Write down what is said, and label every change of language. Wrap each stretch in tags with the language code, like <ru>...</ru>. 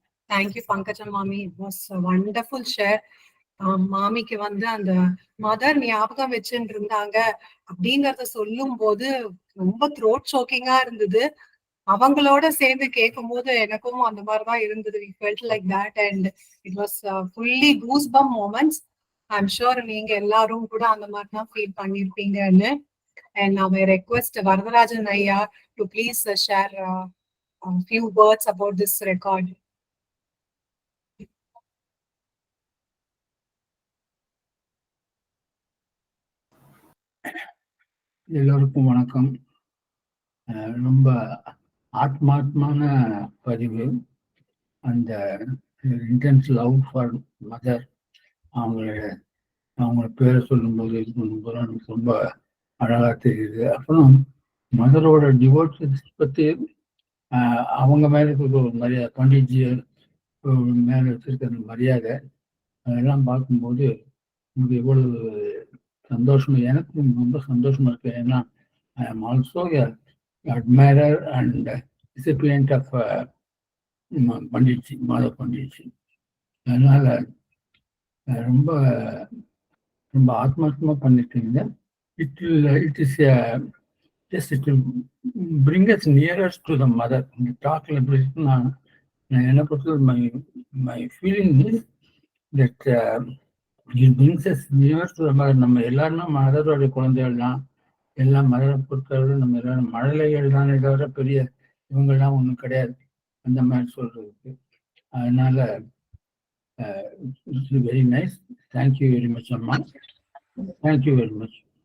<en>Thank you Pankajam மாமி. It was wonderful share.</en> <ta>மாமிக்கு வந்து அந்த மதர் ஞாபகம் வச்சுட்டு இருந்தாங்க அப்படிங்கறத சொல்லும் போது ரொம்ப த்ரோட் சோக்கிங்கா இருந்தது. அவங்களோட சேர்ந்து கேட்கும் போது எனக்கும் அந்த மாதிரிதான் இருந்தது.</ta> <en>We felt like that and it was fully goosebump moments. I'm sure</en> <ta>நீங்க எல்லாரும் கூட அந்த மாதிரி தான் feel பண்ணிருப்பீங்கன்னு.</ta> <en>And now I request Varadarajan Ayya to please share a few words about this record.</en> <ta>எல்லோருக்கும் வணக்கம். ரொம்ப ஆத்மாத்மான பதிவு. அந்த இன்டென்ஸ் லவ் ஃபார் மதர், அவங்க பேரை சொல்லும்போது இது பண்ணும்போது எனக்கு ரொம்ப அழகா தெரியுது. அப்புறம் மதரோட டிவோஷன்ஸ் பற்றி அவங்க மேல இருக்கிற ஒரு மரியாதை, பண்டிட்ஜி மேல வச்சிருக்கிற மரியாதை, அதெல்லாம் பார்க்கும்போது உங்களுக்கு எவ்வளவு சந்தோஷமா, எனக்கும் ரொம்ப சந்தோஷமா இருக்கு. ஏன்னா</ta> <en>I am also admirer and recipient of Panditji, Madhav Panditji.</en> <ta>அதனால ரொம்ப ரொம்ப ஆத்மார்த்தமா பண்ணிருக்கீங்க.</ta> <en>It is just it will bring us nearer to the mother.</en> <ta>இந்த டாக்ல எப்படி இருக்குன்னா, என்ன பொறுத்தவரை</ta> <en>my feeling is that it brings us nearer to the mother.</en> <ta>நம்ம எல்லாருமே மதரோட குழந்தைகள் தான். எல்லாம் மதரை பொறுத்தவரை நம்ம எல்லாரும் மழலைகள் தானே தவிர பெரிய இவங்கெல்லாம் ஒன்றும் கிடையாது அந்த மாதிரி சொல்றதுக்கு. அதனால</ta> <en>It's very nice. Thank you very much அம்மா. Thank you very much.</en>